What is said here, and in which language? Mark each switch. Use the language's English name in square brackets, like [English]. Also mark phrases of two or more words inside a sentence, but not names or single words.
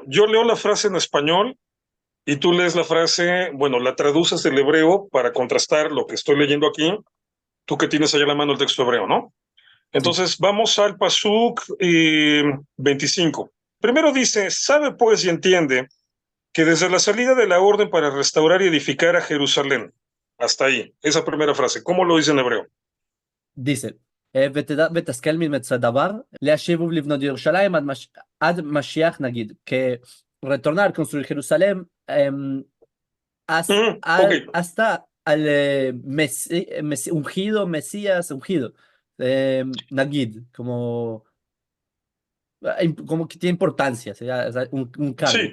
[Spanish] Yo leo la frase en español y tú lees la frase, bueno, la traduces del hebreo para contrastar lo que estoy leyendo aquí, tú que tienes allá a la mano el texto hebreo, ¿no? Sí, Entonces vamos al Pasuk 25. Primero dice, sabe pues y entiende que desde la salida de la orden para restaurar y edificar a Jerusalén, hasta ahí, esa primera frase, ¿cómo lo dice en hebreo? dice, [Hebrew] ותשכל ממצא דבר, להשיב ולבנות ירושלים עד משיח נגיד, [Spanish] que retornar, construir Jerusalén Ok, hasta al ungido, Mesías ungido, Nagid, como que tiene importancia, o sea, un cargo.